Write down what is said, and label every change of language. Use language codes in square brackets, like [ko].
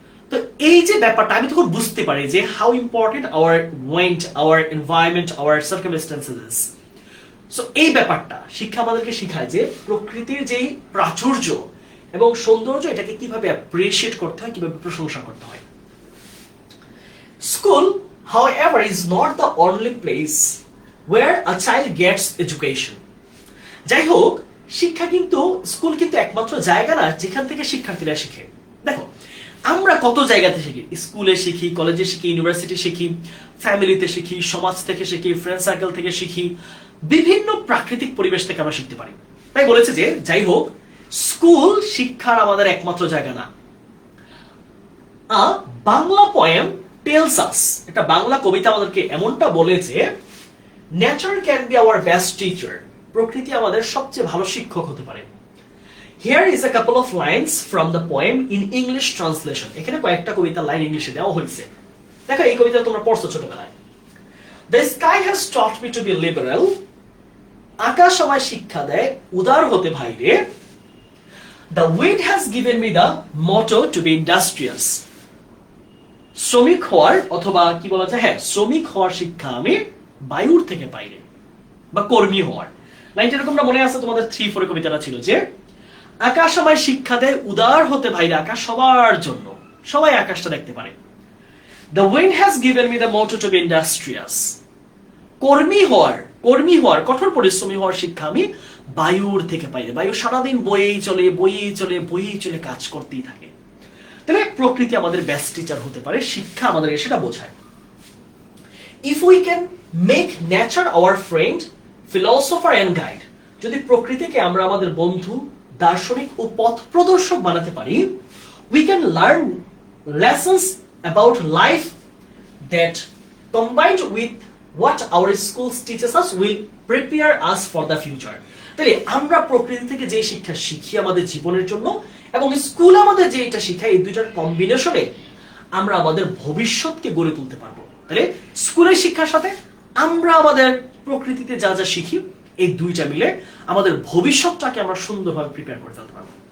[bn] তো এই যে ব্যাপারটা আমি তখন বুঝতে পারি যে [en] How important our went, our environment, our circumstances. [bn] So এই ব্যাপারটা শিক্ষা আমাদেরকে শেখায় যে প্রকৃতির যেই প্রাচুর্য এবং সৌন্দর্য, এটাকে কিভাবে অ্যাপ্রিশিয়েট করতে হয়, কিভাবে প্রশংসা করতে হয়। [en] School, however, is not the only place where a child gets education. [bn] যাই হোক, শিক্ষা কিন্তু, স্কুল কিন্তু একমাত্র জায়গা না যেখান থেকে শিক্ষার্থীরা শিখে। দেখো আমরা কত জায়গাতে শিখি, স্কুলে শিখি, কলেজে শিখি, ইউনিভার্সিটি শিখি, ফ্যামিলিতে শিখি, সমাজ থেকে শিখি, ফ্রেন্ড সার্কেল থেকে শিখি, বিভিন্ন প্রাকৃতিক পরিবেশ থেকে আমরা শিখতে পারি। তাই বলেছে যে যাই হোক, স্কুল শিক্ষার আমাদের একমাত্র জায়গা না। [en] Bangla poem tells us, [bn] একটা বাংলা কবিতা আমাদেরকে এমনটা বলেছে, [en] nature can be our best teacher, [bn] প্রকৃতি আমাদের সবচেয়ে ভালো শিক্ষক হতে পারে। [en] Here is a couple of lines from the poem in English translation. [bn] এখানে কয়েকটা কবিতা লাইন ইংলিশে দেওয়া হয়েছে। দেখো এই কবিতা তোমরা পড়ছো ছোটবেলায়। [en] The sky has taught me to be liberal. [bn] আকাশ আমায় শিক্ষা দেয় উদার হতে ভাইরে। [en] The wind has given me the motto to be industrious. [bn] শ্রমিক হওয়ার, অথবা কি বলা যায়, হ্যাঁ শ্রমিক হওয়ার শিক্ষা আমি বায়ুর থেকে পাইরে, বা কর্মী হওয়ার। লাইনটা এরকম মনে আছে তোমাদের 3-4 কবিতাটা ছিল যে আকাশ আমায় শিক্ষা দেয় উদার হতে ভাইরে, আকাশ সবার জন্য, সবাই আকাশটা দেখতে পারে। [en] The wind has given me the motto to be industrious. [bn] কর্মী হওয়ার, কঠোর পরিশ্রমী হওয়ার শিক্ষা আমি বায়ুর থেকে পাই। বায়ু সারাদিন বয়েই চলে কাজ করতেই থাকে। তাহলে প্রকৃতি আমাদের বেস্ট টিচার হতে পারে, শিক্ষা আমাদের সেটা বোঝায়। [en] If we can make nature our friend, philosopher and guide, [bn] যদি প্রকৃতিকে আমরা আমাদের বন্ধু, দার্শনিক ও পথ প্রদর্শক বানাতে পারি, [en] we can learn lessons about life that combined with what our schools teaches us will prepare us for the future. [bn] তাহলে আমরা প্রকৃতি থেকে যে শিক্ষা শিখি আমাদের জীবনের জন্য এবং স্কুল আমাদের যে এটা শিখায়, এই দুইটার কম্বিনেশনে আমরা আমাদের ভবিষ্যৎকে গড়ে তুলতে পারবো। তাহলে স্কুলের শিক্ষার সাথে আমরা আমাদের প্রকৃতিতে যা যা শিখি, এই দুইটা মিলে আমাদের ভবিষ্যৎটাকে আমরা সুন্দরভাবে প্রিপেয়ার করে ফেলতে পারবো।